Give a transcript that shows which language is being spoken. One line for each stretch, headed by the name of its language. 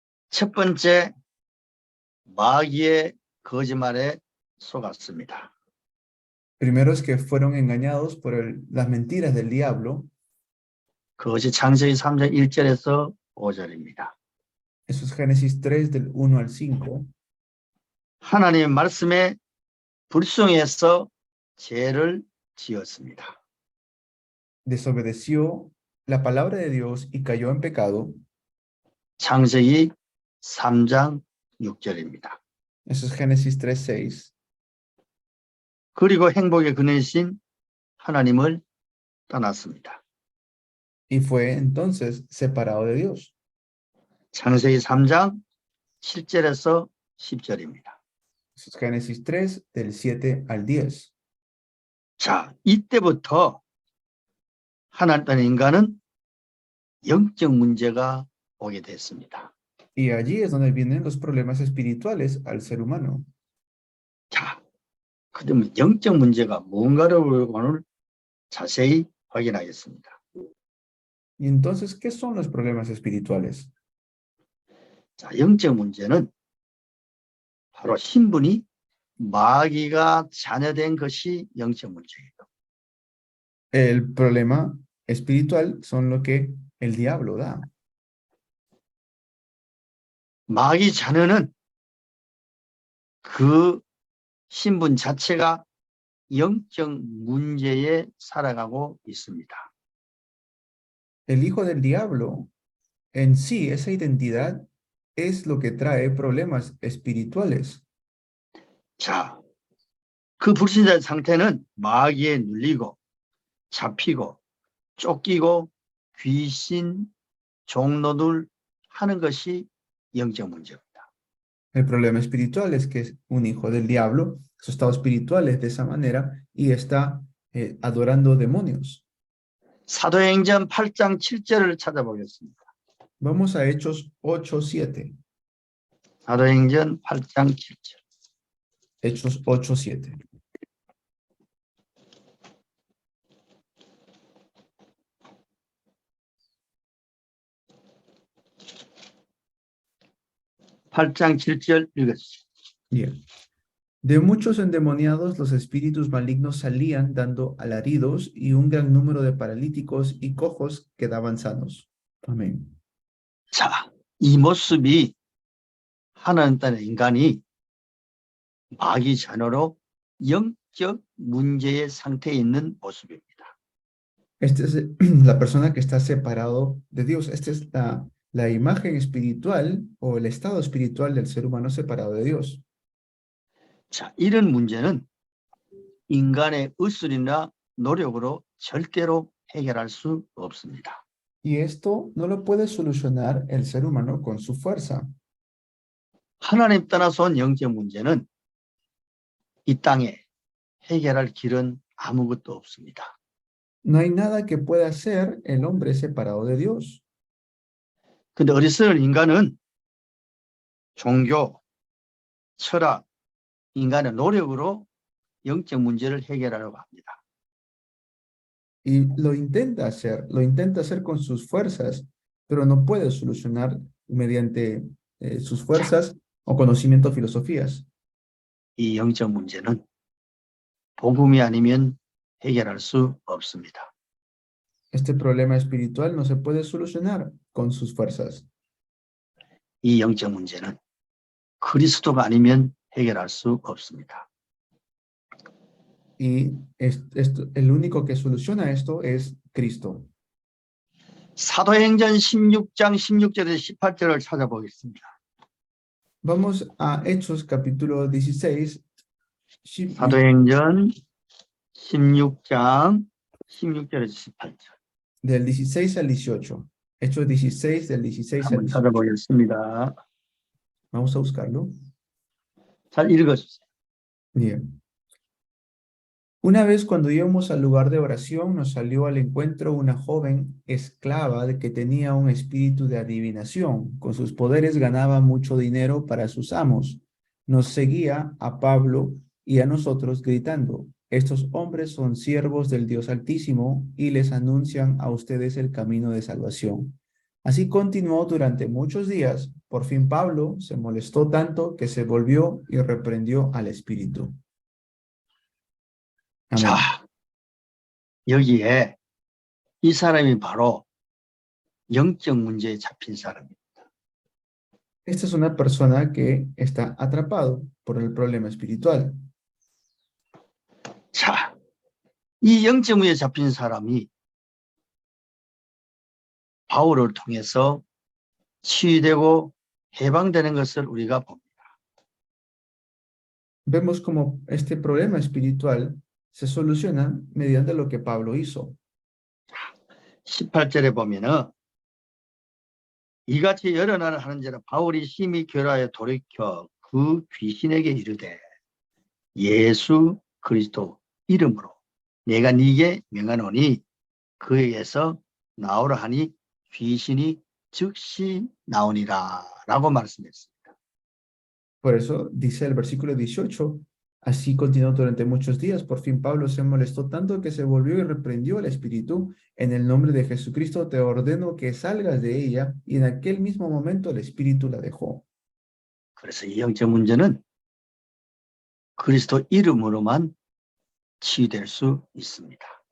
Korean: 첫 번째, 마귀의 거짓말에 속았습니다.
Spanish: Primero es que fueron engañados por las mentiras del diablo.
Korean: 그것이 창세기 3장 1절에서 5절입니다.
Spanish: Eso es Génesis 3 del 1 al 5.
Korean: 하나님의 말씀에 불순해서 죄를 지었습니다.
Spanish: Desobedeció la palabra de Dios y cayó en pecado.
Korean: 창세기 3장 6절입니다.
Spanish: Eso es Génesis 3, 6.
Korean: 그리고 행복의 근원이신 하나님을 떠났습니다.
Spanish: Y fue entonces separado de Dios.
Korean: 창세기 3장 7절에서 10절입니다.
Spanish: Eso es Génesis 3 del 7 al 10.
Korean: 자, 이때부터 하나님 떠난 인간은 영적 문제가 오게 됐습니다.
Spanish: Y allí es donde vienen los problemas espirituales al ser humano.
Korean: 자, 그러면 영적 문제가 뭔가를 오늘 자세히 확인하겠습니다.
Spanish: Y entonces, ¿qué son los problemas espirituales?
Korean: 자, 영적 문제는 바로 신분이 마귀가 자녀된 것이 영적 문제예요.
Spanish: El problema espiritual son lo que el diablo da.
Korean: 마귀 자녀는 그 신분 자체가 영적 문제에 살아가고 있습니다.
Spanish: El hijo del diablo en sí, esa identidad es lo que trae problemas espirituales.
Korean: 자, 그 불신자 상태는 마귀에 눌리고 잡히고 쫓기고 귀신, 종로들 하는 것이 영적 문제입니다.
Spanish: El problema espiritual es que es un hijo del diablo, su estado espiritual es de esa manera y está adorando demonios.
Korean: 사도행전 8장 7절을 찾아보겠습니다.
Spanish: Vamos a Hechos 8:7.
Korean: 사도행전 8장 7절.
Spanish: Hechos 8:7.
Korean: 팔장 7절 읽어주세요.
Spanish: Bien. De muchos endemoniados los espíritus malignos salían dando alaridos y un gran número de paralíticos y cojos quedaban sanos. Amén.
Korean: 자, 이 모습이 하나님 땅의 인간이 마귀 자녀로 영적 문제의 상태에 있는 모습입니다.
Spanish: Esta es la persona que está separado de Dios. Esta es la imagen espiritual o el estado espiritual del ser humano separado de Dios.
Korean: 자, 이런 문제는 인간의 의술이나 노력으로 절대로 해결할 수 없습니다.
Spanish: Y esto no lo puede solucionar el ser humano con su fuerza.
Korean: 하나님 떠나서 온 영적 문제는 이 땅에 해결할 길은 아무것도 없습니다.
Spanish: No hay nada que pueda hacer el hombre separado de Dios.
Korean: 근데 어리석은 인간은 종교, 철학, 인간의 노력으로 영적 문제를 해결하려고 합니다.
Spanish: Y lo intenta hacer con sus fuerzas, pero no puede solucionar mediante sus fuerzas o conocimiento filosofías.
Korean: 이 영적 문제는 복음이 아니면 해결할 수 없습니다.
Spanish: Este problema espiritual no se puede solucionar con sus fuerzas.
Korean: 이 영적 문제는 그리스도가 아니면 해결할 수 없습니다.
Spanish: Y el único que soluciona esto es Cristo.
Korean: 사도행전 16장 16절에서 18절을 찾아보겠습니다.
Spanish: Vamos a Hechos capítulo 16.
Korean: 사도행전 16장 16절에서 18절.
Spanish: Del 16 al 18. Hechos 16, del 16 al
Korean: 한번
Spanish: 18.
Korean: 찾아보겠습니다.
Spanish: Vamos a buscarlo.
Korean: 잘 읽어주세요.
Spanish: Bien. Una vez cuando íbamos al lugar de oración, nos salió al encuentro una joven esclava que tenía un espíritu de adivinación. Con sus poderes ganaba mucho dinero para sus amos. Nos seguía a Pablo y a nosotros gritando: estos hombres son siervos del Dios Altísimo y les anuncian a ustedes el camino de salvación. Así continuó durante muchos días. Por fin Pablo se molestó tanto que se volvió y reprendió al espíritu. Amén.
Korean: 자, 여기에 이 사람이 바로 영적 문제에 잡힌 사람입니다.
Spanish: Esta es una persona que está atrapado por el problema espiritual.
Korean: 자, 이 영적 문제에 잡힌 사람이 바울을 통해서 치유되고 해방되는 것을 우리가 봅니다.
Spanish: Vemos como este problema espiritual se soluciona mediante lo que Pablo hizo.
Korean: 18절에 보면은 이같이 여러 날을 하는지라 바울이 심히 결하여 돌이켜 그 귀신에게 이르되 예수 그리스도 이름으로 내가 네게 명하노니 그에게서 나오라 하니 귀신이 즉시 나오니라 라고 말씀했습니다.
Spanish: Por eso dice el versículo 18, así continuó durante muchos días. Por fin Pablo se molestó tanto que se volvió y reprendió al espíritu. En el nombre de Jesucristo te ordeno que salgas de ella. Y en aquel mismo momento el espíritu la dejó.
Korean: 그래서 이 영적 문제는 그리스도 이름으로만 치유될 수 있습니다.